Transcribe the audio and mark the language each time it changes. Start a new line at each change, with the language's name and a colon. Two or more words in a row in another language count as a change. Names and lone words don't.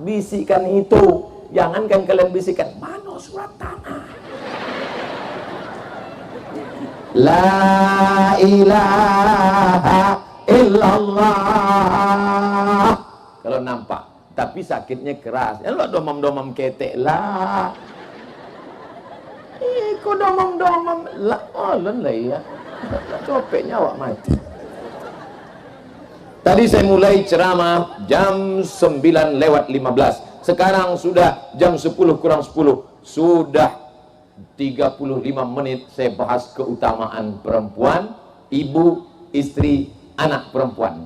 Indonesian: Bisikan itu. Jangankan kalian bisikan, mana surat tanah?
Arabic: La ilaha illallah.
Indonesian: Kalau nampak, tapi sakitnya keras.
Minangkabau: Ya lo domam-domam ketek lah. Kok domam-domam lah. Oh lah ya. Copeknya awak mati.
Indonesian: Tadi saya mulai ceramah jam 9:15. Sekarang sudah jam 10 kurang 10. Sudah 35 menit saya bahas keutamaan perempuan, ibu, istri, anak perempuan.